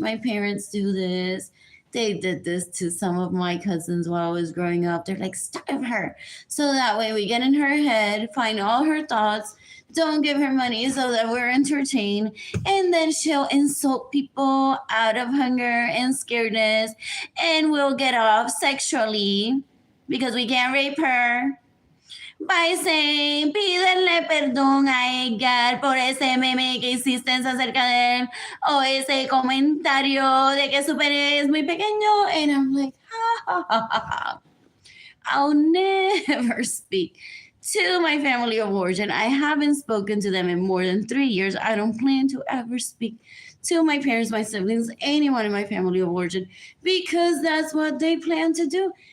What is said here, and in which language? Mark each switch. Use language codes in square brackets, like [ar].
[en] My parents do this. They did this to some of my cousins while I was growing up. They're like, starve her. So that way we get in her head, find all her thoughts, don't give her money so that we're entertained. And then she'll insult people out of hunger and scaredness. And we'll get off sexually because we can't rape her by saying, [es] pídenle perdón a Edgar por ese meme que hiciste acerca de él o ese comentario de que su pene es muy pequeño. [en] And I'm like, ha ha ha ha ha. I'll never speak to my family of origin. I haven't spoken to them in more than 3 years. I don't plan to ever speak to my parents, my siblings, anyone in my family of origin, because that's what they plan to do.